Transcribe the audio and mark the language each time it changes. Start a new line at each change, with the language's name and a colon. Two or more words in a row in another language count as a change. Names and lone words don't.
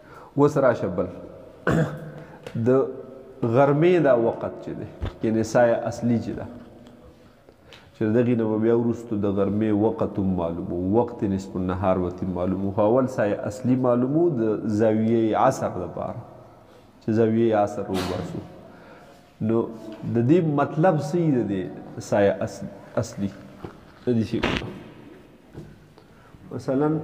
Pashto: اوس راشه بل د غرمې دا وخت چې دی یعنې سایه اصلي چې ده چې د دغې نه به بیا وروستو د غرمې وخت هم معلومو وقت
Arabic: نصف النهار
Pashto: ورته معلومو خو اول سایه اصلي معلومو د زاویې عصر دپاره چې زاویې عصر وباسو نو د دې مطلب څه یي د دې سایه اصلي د دې شي مثلا